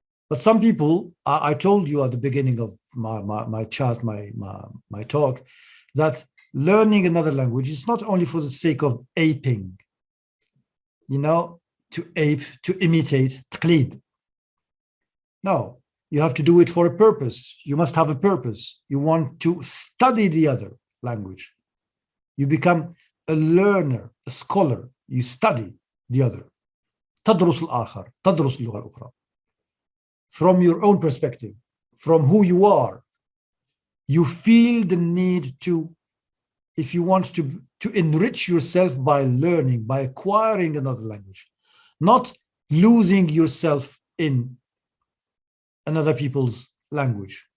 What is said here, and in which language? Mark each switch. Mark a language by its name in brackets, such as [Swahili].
[English] But some people, I told you at the beginning of my chat, my talk, that learning another language is not only for the sake of aping, you know, to ape, to imitate, taqlid. No, you have to do it for a purpose. You must have a purpose. You want to study the other language. You become a learner, a scholar. You study the other. [Arabic] تدرس الآخر, تدرس اللغة الأخرى. [English] From your own perspective, from who you are, you feel the need to, if you want to enrich yourself by learning, by acquiring another language, not losing yourself in another people's language.